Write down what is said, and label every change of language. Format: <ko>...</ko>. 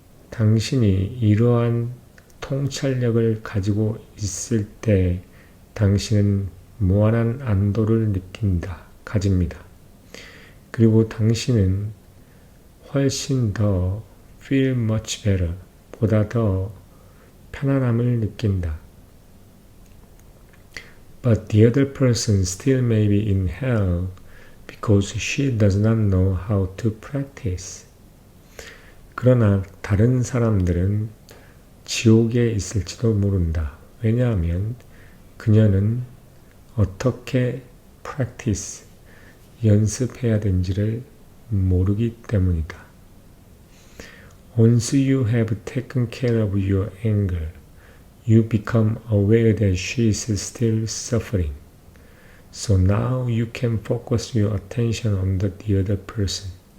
<ko>당신이 이러한 통찰력을 가지고 있을 때 당신은 무한한 안도를 가집니다. 그리고 당신은 훨씬 더</ko> <en>feel much better,</en> <ko>보다 더 편안함을 느낀다.</ko> <en>But the other person still may be in hell because she does not know how to practice.</en> <ko>그러나 다른 사람들은 지옥에 있을지도 모른다. 왜냐하면 그녀는 어떻게 practice, 연습해야 되는지를 모르기 때문이다.</ko> <en>Once you have taken care of your anger, you become aware that she is still suffering. So now you can focus your attention on the other person.</en>